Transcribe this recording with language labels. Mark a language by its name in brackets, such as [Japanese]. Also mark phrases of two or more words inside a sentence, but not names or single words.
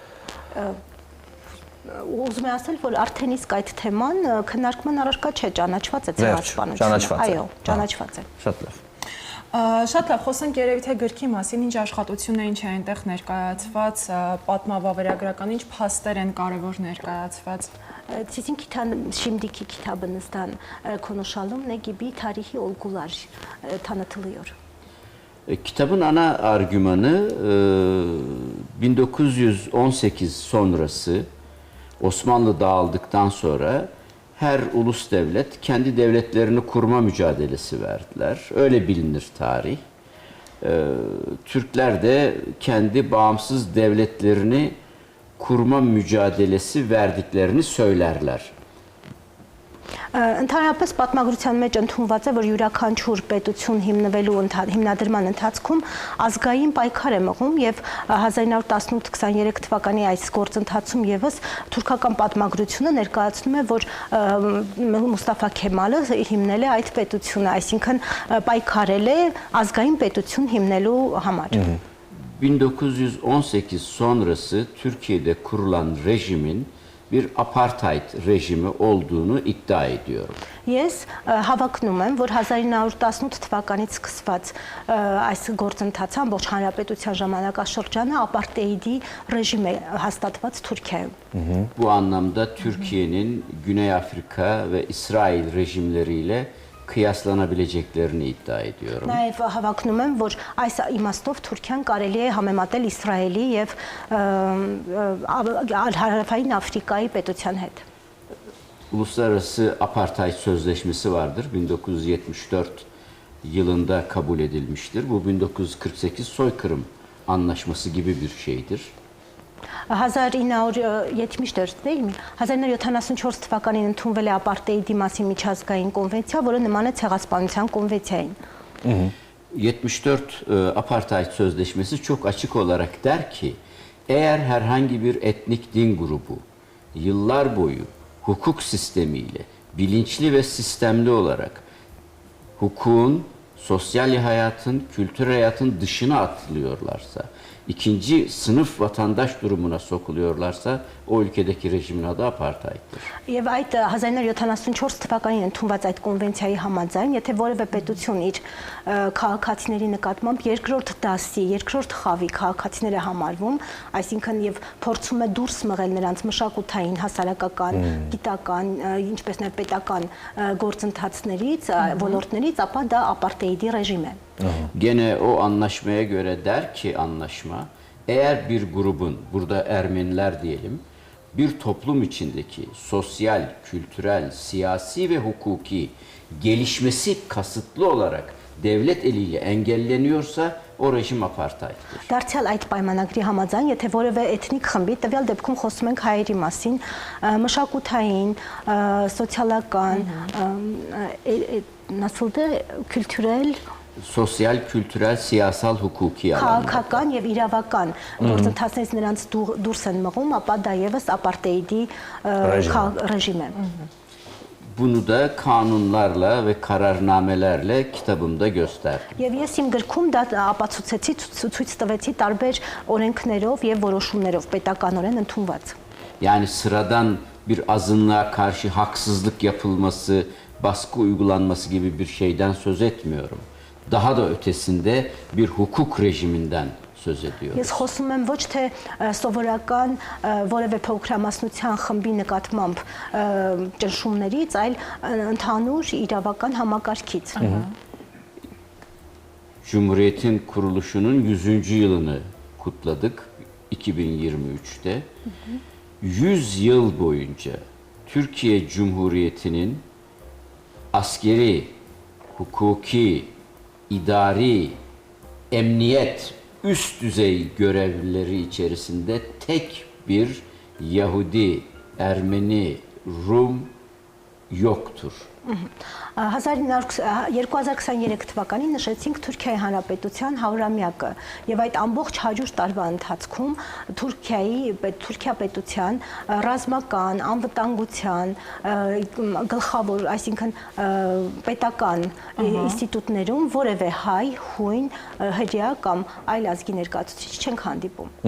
[Armenian] Ուզում եմ ասել, որ արդեն իսկ այդ թեման քննարկման առարկա չէ, ճանաչված է ցեղասպանությունը։ Այո, ճանաչված է։ Շատ լավ։ Շատ լավ, խոսենք երևի թե գրքի մասին, ինչ աշխատություններ ինչ է այնտեղ ներկայացված, պատմավավերագրական ինչ փաստեր են կարևոր ներկայացված։ [Turkish] Sizin şimdiki kitabınızdan konuşalım. Ne gibi tarihi olgular tanıtılıyor? Kitabın ana argümanı 1918 sonrası Osmanlı dağıldıktan sonra her ulus devlet kendi devletlerini kurma mücadelesi verdiler. Öyle bilinir tarih. Türkler de kendi bağımsız devletlerini kurma mücadelesi verdiklerini söylerler. [Armenian] Ընդհանրապես պատմագրության մեջ ընդունված է, որ յուրաքանչյուր պետություն հիմնադրման ընթացքում ազգային պայքար է մղում եւ 1918-23 թվականի այս գործընթացում եւս թուրքական պատմագրությունը ներկայացնում է, որ Մուստաֆա Քեմալը հիմնել է այդ պետությունը, այսինքն պայքարել է ազգային պետություն հիմնելու համար։ [Turkish] 1918 sonrası Türkiye'de kurulan rejimin bir apartheid rejimi olduğunu iddia ediyorum. [Armenian] Ես հավակնում եմ, որ 1918 թվականից սկսված այս գործընթացը ամբողջ հանրապետության ժամանակաշրջանը ապարտեիդի ռեժիմ է հաստատված Թուրքիայում։ [Turkish] Bu anlamda Türkiye'nin Güney Afrika ve İsrail rejimleriyle kıyaslanabileceklerini iddia ediyorum. [Armenian] Նաև հավակնում եմ, որ այս իմաստով Թուրքիան կարելի է համեմատել Իսրայելի եւ Հարավային Աֆրիկայի պետության հետ։ [Turkish] Uluslararası Apartheid Sözleşmesi vardır. 1974 yılında kabul edilmiştir. Bu 1948 soykırım anlaşması gibi bir şeydir. 1974 değil mi? [Armenian] 1974 թվականին ընդունվել է ապարտեիդի մասին միջազգային կոնվենցիա, որը նման է ցեղասպանության կոնվենցիային։ [Turkish] 74 Apartheid Sözleşmesi çok açık olarak der ki, eğer herhangi bir etnik din grubu yıllar boyu hukuk sistemiyle bilinçli ve sistemli olarak hukukun, sosyal hayatın, kültürel hayatın dışına atılıyorlarsa, ikinci sınıf vatandaş durumuna sokuluyorlarsa o ülkedeki rejimin adı apartheiddir. [Armenian] Եվ այդ 1974 թվականին ընդունված այդ կոնվենցիայի համաձայն, եթե որևէ պետություն իր քաղաքացիների նկատմամբ երկրորդ դասի, երկրորդ խավի քաղաքացիներ է համարվում, այսինքն եւ փորձում է դուրս մղել նրանց մշակութային, հասարակական, գիտական, ինչպես նաեւ պետական գործընթացներից, ոլորտներից, ապա դա ապարտեիդի ռեժիմ է։ [Turkish] Gene o anlaşmaya göre der ki anlaşma, eğer bir grubun, burada Ermeniler diyelim, bir toplum içindeki sosyal, kültürel, siyasi ve hukuki gelişmesi kasıtlı olarak devlet eliyle engelleniyorsa o rejim apartheiddir. [Armenian] Դարձյալ այդ պայմանագրի համաձայն, եթե որևէ էթնիկ խմբի, տվյալ դեպքում խոսում ենք հայերի մասին, մշակութային, սոցիալական, [Turkish] nasıldı, kültürel, Sosyal, kültürel, siyasal, hukuki alanlarda. [Armenian] քաղաքական եւ իրավական գործընթացներից նրանց դուրս են մղում, ապա դա եւս ապարտեիդի ռեժիմ է։ [Turkish] Bunu da kanunlarla ve kararnamelerle kitabımda gösterdim. [Armenian] Եվ ես իմ գրքում դա ապացուցեցի, ցույց տվեցի տարբեր օրենքներով եւ որոշումներով պետականորեն ընդունված։ [Turkish] Yani sıradan bir azınlığa karşı haksızlık yapılması, baskı uygulanması gibi bir şeyden söz etmiyorum. Daha da ötesinde bir hukuk rejiminden söz ediyoruz. [Armenian] Ես խոսում եմ ոչ թե սովորական որևէ փոքրամասնության խմբի նկատմամբ ճնշումներից, այլ ընդհանուր իրավական համակարգից։ [Turkish] Cumhuriyetin kuruluşunun 100. yılını kutladık 2023'te. 100 yıl boyunca Türkiye Cumhuriyeti'nin askeri, hukuki, idari, emniyet, üst düzey görevlileri içerisinde tek bir Yahudi, Ermeni, Rum yoktur. [Armenian] 2023 թվականին նշեցինք Թուրքիայի Հանրապետության 100-ամյակը եւ այդ ամբողջ 100 տարվա ընթացքում Թուրքիա պետության ռազմական, անվտանգության, գլխավոր, այսինքն պետական ինստիտուտներում որևէ հայ, հույն, հրեա կամ այլ ազգի ներկայացուցիչ չենք hանդիպում։